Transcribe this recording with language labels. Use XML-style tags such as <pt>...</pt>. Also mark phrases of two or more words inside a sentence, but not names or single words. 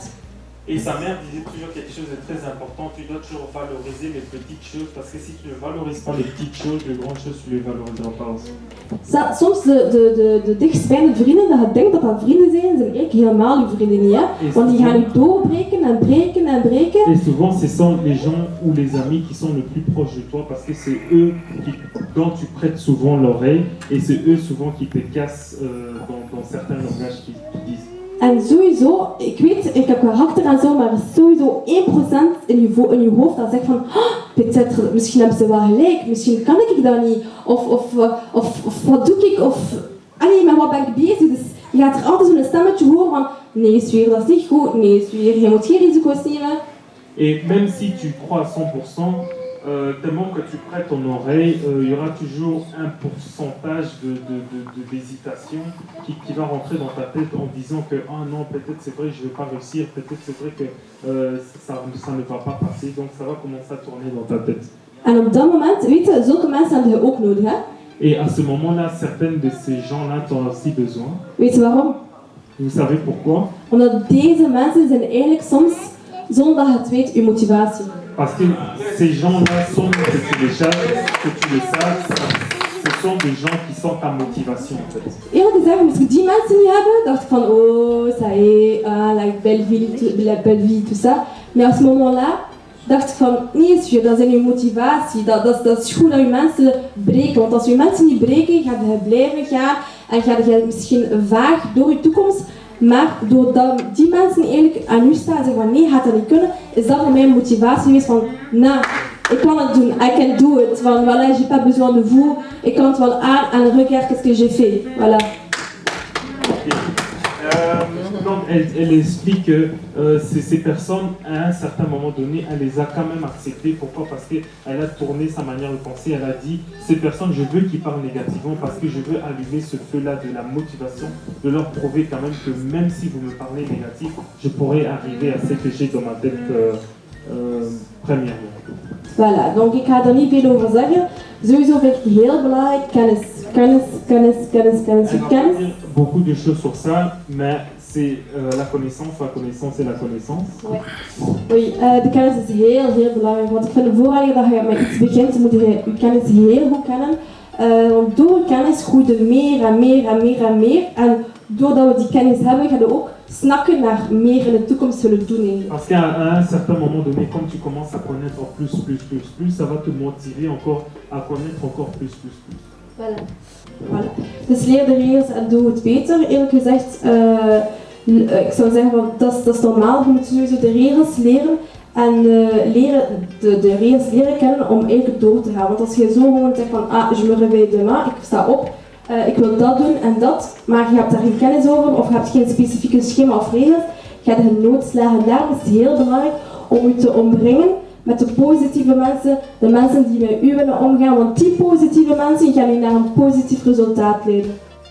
<fr>Et sa mère disait toujours quelque chose de très important, tu dois toujours valoriser les petites choses, parce que si tu ne valorises pas les petites choses, les grandes choses, tu ne les valoriseras pas aussi.</fr> <nl>Soms de dichtstbijzijnde vrienden, dat je denkt dat dat vrienden zijn eigenlijk helemaal je vrienden niet. Hè? Want die gaan je doorbreken en breken en breken.</nl> <fr>Et souvent, ce sont les gens ou les amis qui sont le plus proches de toi, parce que c'est eux dont tu prêtes souvent l'oreille, et c'est eux souvent qui te cassent dans certains langages qu'ils disent.</fr> <nl>En sowieso, ik weet, ik heb karakter en zo, maar er is sowieso 1% in je hoofd dat zegt van peut-être, misschien hebben ze wel gelijk, misschien kan ik dat niet, of wat doe ik, of allee, met wat ben ik bezig. Dus je gaat er altijd zo'n stemmetje horen van nee, Suur, dat is niet goed, nee, Suur, je moet geen risico's nemen.</nl> <fr>Et même si tu crois à 100%, tellement que tu prêtes ton oreille, il y aura toujours un pourcentage d'hésitation qui va rentrer dans ta tête en disant que ah non, peut-être c'est vrai, je ne vais pas réussir, peut-être c'est vrai que ça ne va pas passer, donc ça va commencer à tourner dans ta tête.</fr> <nl>En op dat moment, weet je, zulke mensen hebben je ook nodig, hè?</nl> <fr>Et à ce moment-là, certaines de ces gens-là t'ont aussi besoin.</fr> <nl>Weet je waarom?</nl> <fr>Vous savez pourquoi?</fr> <nl>Omdat deze mensen zijn eigenlijk soms, zonder dat je het weet, je motivatie.</nl> <fr>Parce que ces gens-là sont, que tu le saches, ce sont des gens qui sont ta motivation en fait.</fr> <nl>Eerlijk gezegd, moest ik die mensen niet hebben, dacht ik van oh,</nl> <fr>ça y est, la belle vie, tout ça. Maar à ce moment-là,</fr> <nl>dacht ik van nee, Suur, dat zijn je motivatie, dat is goed dat je mensen breken. Want als je mensen niet breken, ga je blijven gaan en ga je misschien vaag door je toekomst. Maar doordat die mensen eigenlijk aan u staan en zeggen van nee, gaat dat niet kunnen, is dat voor mij een motivatie geweest van nou, ik kan het doen,</nl> <en>I can do it,</en> <nl>van</nl> <fr>voilà, j'ai pas besoin de vous,</fr> <nl>ik kan het wel aan en</nl> <fr>regarde qu'est-ce que j'ai fait, voilà. donc elle explique que ces personnes, à un certain moment donné, elle les a quand même acceptées. Pourquoi? Parce qu'elle a tourné sa manière de penser. Elle a dit, ces personnes, je veux qu'ils parlent négativement parce que je veux allumer ce feu-là de la motivation, de leur prouver quand même que même si vous me parlez négatif, je pourrais arriver à ce que j'ai dans ma tête premièrement. Voilà, donc</fr> <nl>ik ga er niet veel over zeggen. Sowieso vind ik heel belangrijk kennis. Kennis.</nl> <fr>Elle va dire beaucoup de choses sur ça, mais c'est la connaissance c'est la connaissance. Oui,</fr> <nl>de kennis is heel belangrijk, want ik vind voordat je met iets begint, moet je je kennis heel goed kennen. Want door kennis groeit je meer. En doordat we die kennis hebben, gaan we ook snakken naar meer in de toekomst zullen doen.</nl> <fr>Parce qu'à un certain moment donné, comme tu commences à connaître plus, ça va te motiver encore à connaître encore plus. Voilà.</fr> <nl>Dus leer de regels en doe het beter. Eerlijk gezegd, ik zou zeggen, dat is normaal. Je moet sowieso de regels leren. En de regels leren kennen om eigenlijk door te gaan. Want als je zo gewoon zegt van,</nl> <fr>je me réveille demain,</fr> <nl>ik sta op, ik wil dat doen en dat, maar je hebt daar geen kennis over of je hebt geen specifieke schema of regels, ga je er nooit slagen. Daarom is het heel belangrijk om je te omringen met de positieve mensen, de mensen die met u willen omgaan, want die positieve mensen gaan je naar een positief resultaat leiden.</nl>